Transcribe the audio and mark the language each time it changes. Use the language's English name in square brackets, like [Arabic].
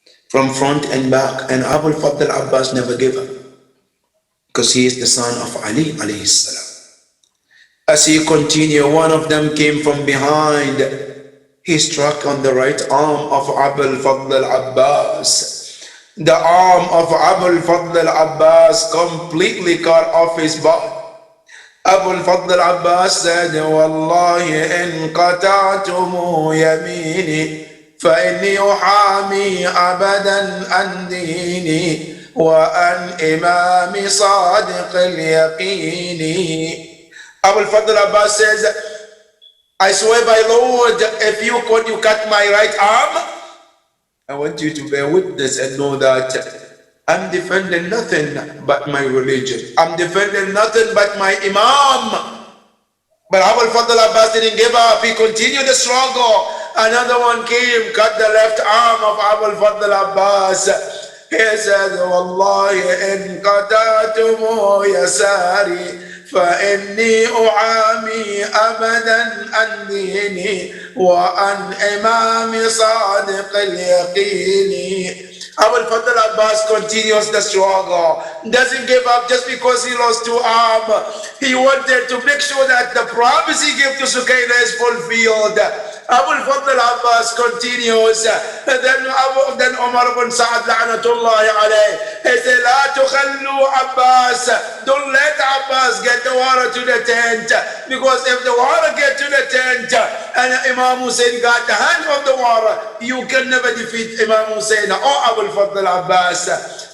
[English] from front and back, and Abu al-Fadl Abbas never gave up, because he is the son of Ali alayhi salam. As he continued, one of them came from behind. He struck on the right arm of Abu al-Fadl al-Abbas. The arm of Abu al-Fadl al-Abbas completely cut off his body. Abu al-Fadl al-Abbas said, [Arabic] Wallahi in qata'tumu yamini فإني أحامي أبدا عن ديني وأن إمامي صادق اليقين. [English] Abu al-Fadl Abbas says, I swear by Lord, if you cut my right arm, I want you to bear witness and know that I'm defending nothing but my religion. I'm defending nothing but my Imam. But Abu al-Fadl Abbas didn't give up. He continued the struggle. Another one came, cut the left arm of Abu al-Fadl Abbas. He said, [Arabic] Wallahi in qata'tumu yasari فإني أعامي أبدا عن ديني وعن إمامي صادق اليقين. [English] Abu al-Fadl Abbas continues the struggle, doesn't give up just because he lost two arms. He wanted to make sure that the promise he gave to Sukaina is fulfilled. Abu al-Fadl Abbas continues. Then Umar ibn Sa'ad la'natullahi alayh, he said, [Arabic] La tukhallu Abbas, [English] don't let Abbas get the water to the tent, because if the water get to the tent and Imam Hussein got the hand of the water, you can never defeat Imam Hussein or Abu al-Fadl Abbas.